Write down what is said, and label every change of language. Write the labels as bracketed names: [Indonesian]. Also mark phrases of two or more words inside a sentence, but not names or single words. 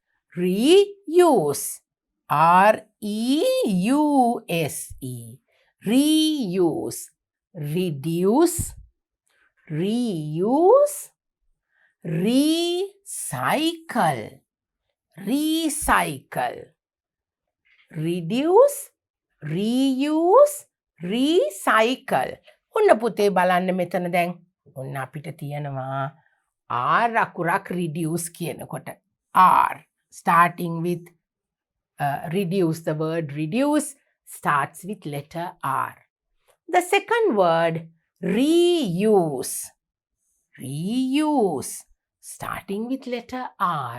[English] R-E-U-S-E. Reuse. Reduce. Reuse. Recycle. Reduce. Reuse. Recycle. [Sinhala] ඔන්න පුතේ බලන්න මෙතන දැන්. ඔන්න අපිට තියෙනවා R අකුරක් reduce කියනකොට. [English] R. Starting with reduce. The word reduce starts with letter R. The second word reuse. Reuse. Starting with letter R.